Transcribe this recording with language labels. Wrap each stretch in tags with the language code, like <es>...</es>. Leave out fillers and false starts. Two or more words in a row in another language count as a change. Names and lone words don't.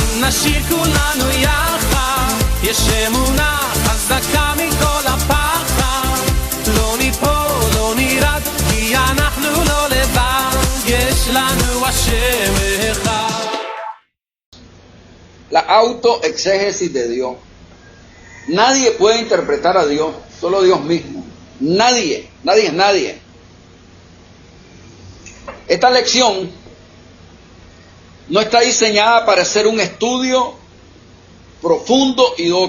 <he>נשיר כולנו יחד, יש אמונה חזקה מכל הפחד, לא ניפול, לא נרד, כי אנחנו לא לבד, יש לנו השם אחד.</he> <es>La autoexégesis de Dios. Nadie puede interpretar a Dios, solo Dios mismo. Nadie es nadie. Esta lección no está diseñada para hacer un estudio profundo y docto.</es>